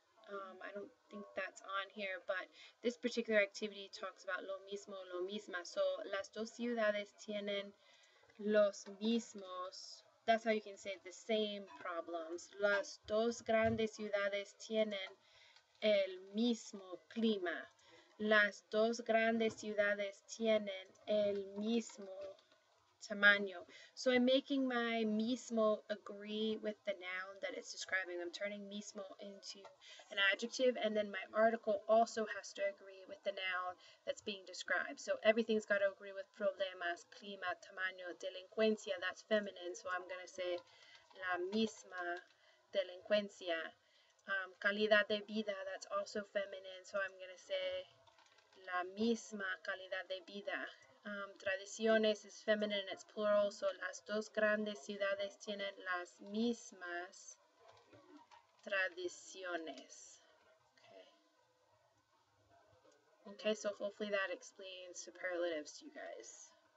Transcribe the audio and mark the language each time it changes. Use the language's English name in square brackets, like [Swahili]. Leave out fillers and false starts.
[English] I don't think that's on here, but this particular activity talks about lo mismo, lo misma. [Spanish] So las dos ciudades tienen los mismos. [English] That's how you can say the same problems. [Spanish] Las dos grandes ciudades tienen el mismo clima. Las dos grandes ciudades tienen el mismo tamaño. [English] So I'm making my mismo agree with the noun that it's describing. I'm turning mismo into an adjective, and then my article also has to agree with the noun that's being described. So everything's got to agree with problemas, clima, tamaño, delincuencia, that's feminine, so I'm going to say [Spanish] la misma delincuencia. [English] Calidad de vida, that's also feminine, so I'm going to say [Spanish] la misma calidad de vida. Tradiciones [English] is feminine, it's plural, so [Spanish] las dos grandes ciudades tienen las mismas tradiciones. [English] Okay, so hopefully that explains superlatives to you guys.